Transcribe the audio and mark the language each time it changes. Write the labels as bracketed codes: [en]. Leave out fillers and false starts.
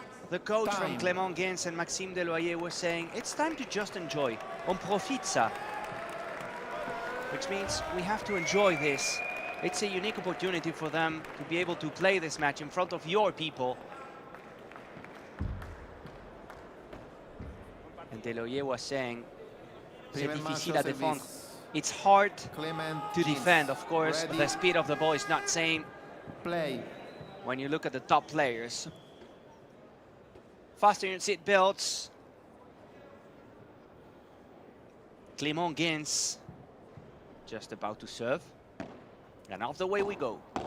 [en] the coach from Clément Gaines and Maxime Deloyer was saying, it's time to just enjoy. [fr] On profite ça. [en] Which means we have to enjoy this. It's a unique opportunity for them to be able to play this match in front of your people. And Deloyer was saying, [fr] c'est difficile à défendre. [en] It's hard to defend, of course. The speed of the ball is not same. When you look at the top players. Fasten your seat belts. Clément Gaines just about to serve. And off the way we go.